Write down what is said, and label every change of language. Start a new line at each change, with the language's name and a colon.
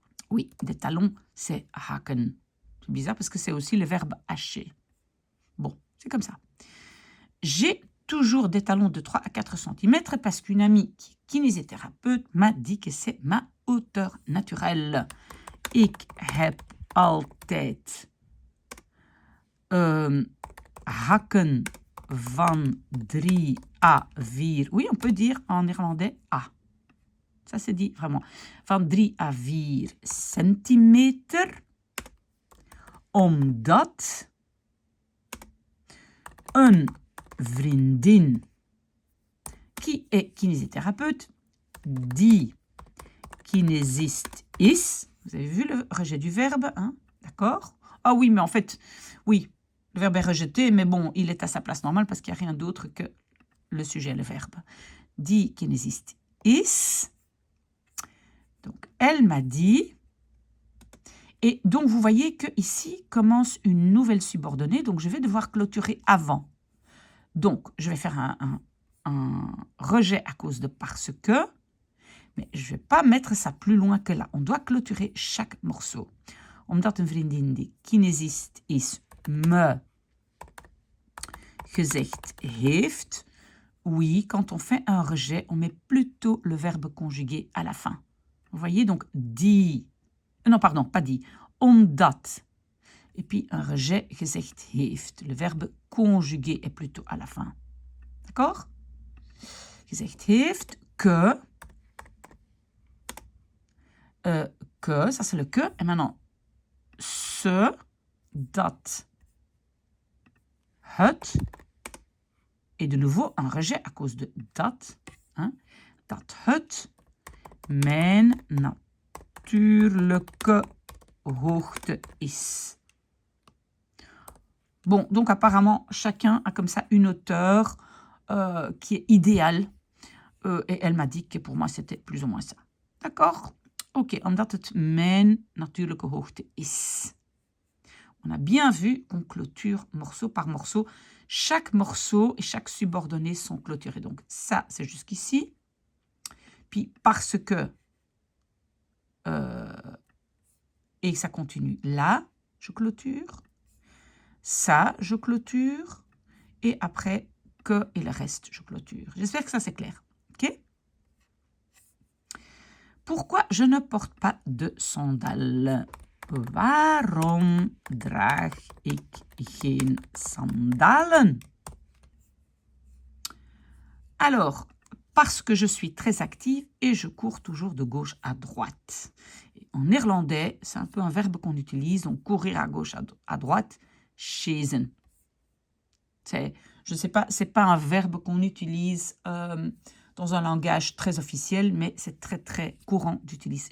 French: Oui, des talons, c'est hakken. C'est bizarre parce que c'est aussi le verbe hacher. Bon, c'est comme ça. J'ai toujours des talons de 3 à 4 cm parce qu'une amie qui est kinésithérapeute m'a dit que c'est ma hauteur naturelle.
Dutch: Ik heb altijd hakken van 3 à 4.
French: Oui, on peut dire en néerlandais A. Ça se dit vraiment.
Dutch: Van 3 à 4 centimeter. Omdat een vriendin
French: qui est kinésithérapeute,
Dutch: die kinésiste is.
French: Vous avez vu le rejet du verbe, hein? D'accord? Ah oui, mais en fait, oui, le verbe est rejeté, mais bon, il est à sa place normale parce qu'il n'y a rien d'autre que le sujet, le verbe.
Dutch: Die Kinesist is.
French: Donc, elle m'a dit. Et donc, vous voyez qu'ici commence une nouvelle subordonnée. Donc, je vais devoir clôturer avant. Donc, je vais faire un rejet à cause de parce que. Mais je ne vais pas mettre ça plus loin que là. On doit clôturer chaque morceau.
Dutch: Omdat een vriendin die kinesist is me gezegd heeft.
French: Oui, quand on fait un rejet, on met plutôt le verbe conjugué à la fin. Vous voyez donc die. Non, pardon, pas die. Omdat. Et puis un rejet
Dutch: gezegd heeft.
French: Le verbe conjugué est plutôt à la fin. D'accord?
Dutch: Gezegd heeft
French: que. Que, ça c'est le que. Et maintenant, ce, dat, het. Et de nouveau, un rejet à cause de dat.
Dutch: Hein, dat het mijn natuurlijke hoogte is.
French: Bon, donc apparemment, chacun a comme ça une hauteur qui est idéale. Et elle m'a dit que pour moi, c'était plus ou moins ça. D'accord?
Dutch: Ok, omdat het mijn natuurlijke hoogte is.
French: On a bien vu qu'on clôture morceau par morceau. Chaque morceau et chaque subordonnée sont clôturés. Donc ça, c'est jusqu'ici. Puis parce que... et ça continue là, je clôture. Ça, je clôture. Et après, que et le reste, je clôture. J'espère que ça, c'est clair. Ok? Pourquoi je ne porte pas de sandales?
Dutch: Waarom draag ik geen sandalen?
French: Alors, parce que je suis très active et je cours toujours de gauche à droite. En néerlandais, c'est un peu un verbe qu'on utilise, donc courir à gauche à droite, chasen. Je ne sais pas, c'est pas un verbe qu'on utilise dans un langage très officiel, mais c'est très très courant d'utiliser.